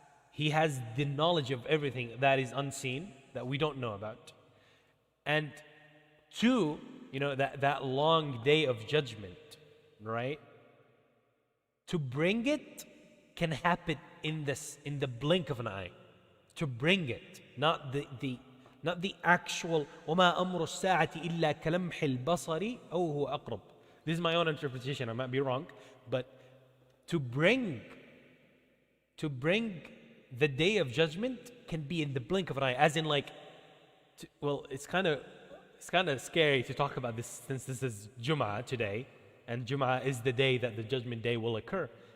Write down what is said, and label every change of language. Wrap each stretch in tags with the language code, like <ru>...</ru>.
<en>He has the knowledge of everything that is unseen, that we don't know about. And two, that long day of judgment, right? To bring it can happen in the blink of an eye. To bring it, not the actual</en> <ar>وَمَا أَمْرُ السَّاعَةِ إِلَّا كَلَمْحِ الْبَصَرِ أَوْ هُوَ أَقْرَبُ.</ar> <en>This is my own interpretation, I might be wrong, but to bring the day of judgment can be in the blink of an eye, as in it's kind of scary to talk about this since this is Jum'ah today, and Jum'ah is the day that the judgment day will occur.</en>